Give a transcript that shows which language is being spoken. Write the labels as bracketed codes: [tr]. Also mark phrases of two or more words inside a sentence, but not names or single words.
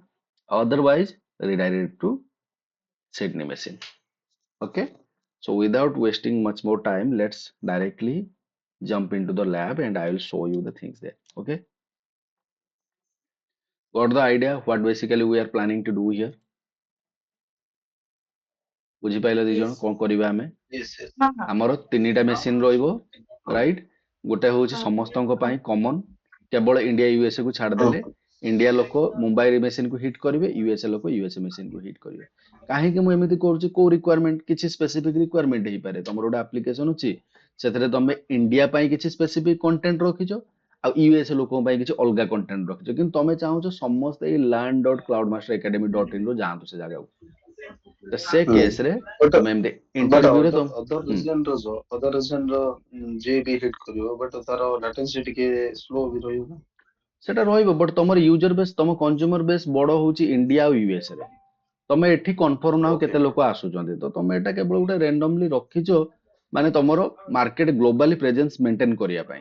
[en] Otherwise, redirect it to Sydney machine. Okay. So without wasting much more time, let's directly jump into the lab and I will show you the things there. Okay. Got the idea what basically we are planning to do here? [or] ବୁଝିପାରିଲ ଦି ଜଣ [en] Yes. [or] କଣ କରିବା ଆମେ? [en] Yes, yes. [or] ଆମର ତିନିଟା ମେସିନ ରହିବ, ରାଇଟ୍? ଗୋଟେ ହଉଛି ସମସ୍ତଙ୍କ ପାଇଁ କମନ, କେବଳ ଇଣ୍ଡିଆ ୟୁଏସଏ କୁ ଛାଡ଼ିଦେଲେ Uh, ଇଣ୍ଡିଆ ଲୋକ ମୁମ୍ବାଇ ମେସିନକୁ ହିଟ୍ କରିବେ, ୟୁଏସଏ ଲୋକ ୟୁଏସଏ ମେସିନକୁ ହିଟ୍ କରିବେ। କାହିଁକି ମୁଁ ଏମିତି କରୁଛି? କୋଉ ରିକ୍ୱାରମେଣ୍ଟ, କିଛି [en] specific requirement [or] ହେଇପାରେ। ତମର ଗୋଟେ ଆପ୍ଲିକେସନ ଅଛି, ସେଥିରେ ତମେ ଇଣ୍ଡିଆ ପାଇଁ କିଛି [en] specific content [or] ରଖିଛ, ଆଉ ୟୁଏସଏ ଲୋକଙ୍କ ପାଇଁ କିଛି ଅଲଗା କଣ୍ଟେଣ୍ଟ ରଖିଛ, କିନ୍ତୁ ତମେ ଚାହୁଁଛ ସମସ୍ତେ ଏଇ learn ଡଟ୍ କ୍ଲାଉଡ ମାଷ୍ଟର ଏକାଡେମୀ ଡଟ୍ ଇନ ରୁ ଯାଆନ୍ତୁ ସେ ଜାଗାକୁ। ତ ସେ hmm. କେସରେ [en] But [or] ତମେ ଏମିତି [en] but [or] ଇଣ୍ଟରଭ୍ୟୁରେ [en] other region [or] ର [en] other region [or] ର ଯିଏ ବି hit କରିବ but ତାର latency ଟିକେ slow ବି ରହିବ ନା? ସେଟା ରହିବ, ବଟ୍ ତମର [en] user base, [or] ତମ [en] consumer base [or] ବଡ ହଉଛି ଇଣ୍ଡିଆ ଆଉ ୟୁଏସ ରେ। ତମେ ଏଠି କନଫର୍ମ ନାହ [en] Okay. [or] କେତେ ଲୋକ ଆସୁଛନ୍ତି, ତ ତମେ ଏଟା କେବଳ ଗୋଟେ ରେଣ୍ଡମଲି ରଖିଛ, ମାନେ ତମର [en] market globally presence maintain [or] କରିବା ପାଇଁ।